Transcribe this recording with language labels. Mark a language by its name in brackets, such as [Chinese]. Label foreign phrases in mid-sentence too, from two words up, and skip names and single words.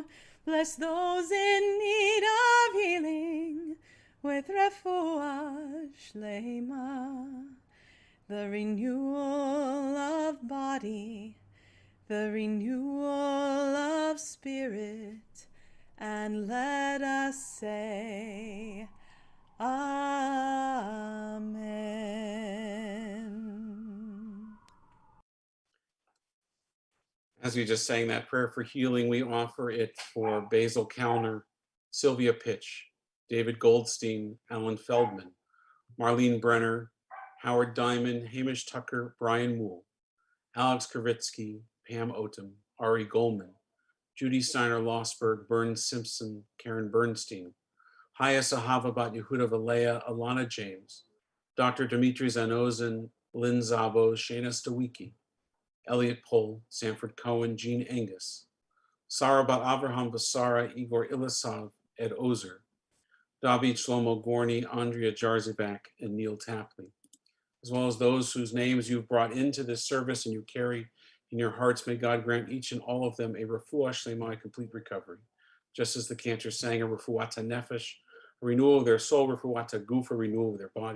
[English] Bless those in need of healing with [Hebrew] refuah shlema, [English] the renewal of body, the renewal of spirit, and let us say, Amen. As we just sang that prayer for healing, we offer it for Basil Kalner, Sylvia Pitch, David Goldstein, Alan Feldman, Marlene Brenner, Howard Diamond, Hamish Tucker, Brian Moole, Alex Kravitsky, Pam Otum, Ari Goldman, Judy Steiner Losberg, Burns Simpson, Karen Bernstein, Haya Sahava Bat Yehuda Valea, Alana James, Dr. Dimitri Zanozin, Lynn Zabo, Shana Stawicki, Elliot Pohl, Sanford Cohen, Jean Angus, Sarah Bat Avraham Basara, Igor Ilisov, Ed Ozer, David Shlomo Gorny, Andrea Jarzibak, and Neil Tapley, as well as those whose names you've brought into this service and you carry in your hearts. May God grant each and all of them a [Hebrew] refuah shlema, [English] complete recovery. Just as the cantor sang a [Hebrew] refuata nefesh, [English] a renewal of their soul, [Hebrew] refuata guf, [English] a renewal of their body.